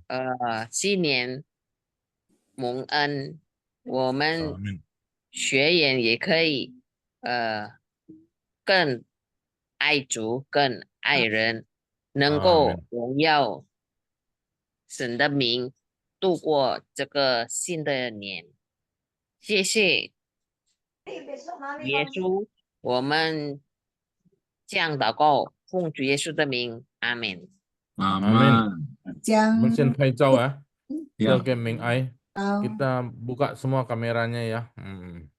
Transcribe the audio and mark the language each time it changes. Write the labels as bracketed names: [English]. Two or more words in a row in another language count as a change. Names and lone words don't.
[Chinese] 新年蒙恩，我们学员也可以更爱主，更爱人，能够荣耀神的名，度过这个新的年。谢谢耶稣，我们这样祷告，奉主耶稣的名，阿门。 Amin. 我们先拍照啊， [Indonesian] Ya. sebagai Ming Ai. Kita buka semua kameranya ya.